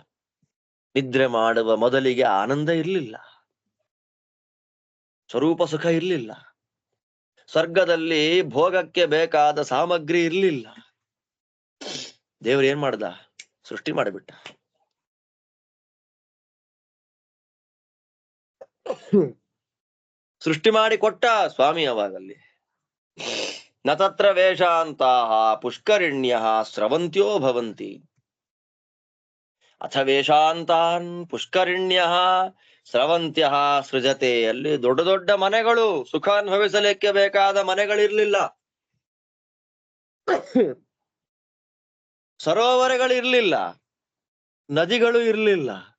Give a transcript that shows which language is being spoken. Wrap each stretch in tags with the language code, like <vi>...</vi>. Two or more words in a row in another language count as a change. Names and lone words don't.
<kn>ನಿದ್ರೆ ಮಾಡುವ ಮೊದಲಿಗೆ ಆನಂದ ಇರ್ಲಿಲ್ಲ, ಸ್ವರೂಪ ಸುಖ ಇರ್ಲಿಲ್ಲ, ಸ್ವರ್ಗದಲ್ಲಿ ಭೋಗಕ್ಕೆ ಬೇಕಾದ ಸಾಮಗ್ರಿ ಇರ್ಲಿಲ್ಲ. ದೇವ್ರು ಏನ್ ಮಾಡ್ದ? ಸೃಷ್ಟಿ ಮಾಡಿಬಿಟ್ಟ. ಸೃಷ್ಟಿ ಮಾಡಿ ಕೊಟ್ಟ ಸ್ವಾಮಿ.</kn> <sa>ಅವಾಗಲ್ಲಿ ನ ತತ್ರ ವೇಷಾಂತಾಹ ಪುಷ್ಕರಿಣ್ಯ ಸ್ರವಂತ್ಯೋ ಭವಂತಿ ಅಥ ವೇಷಾಂತಾನ್ ಪುಷ್ಕರಿಣ್ಯ ಸ್ರವಂತ್ಯ ಸೃಜತೆ.</sa> <kn>ಅಲ್ಲಿ ದೊಡ್ಡ ದೊಡ್ಡ ಮನೆಗಳು, ಸುಖ ಅನುಭವಿಸಲಿಕ್ಕೆ ಬೇಕಾದ ಮನೆಗಳಿರ್ಲಿಲ್ಲ, ಸರೋವರಗಳಿರ್ಲಿಲ್ಲ, ನದಿಗಳು ಇರ್ಲಿಲ್ಲ.</kn>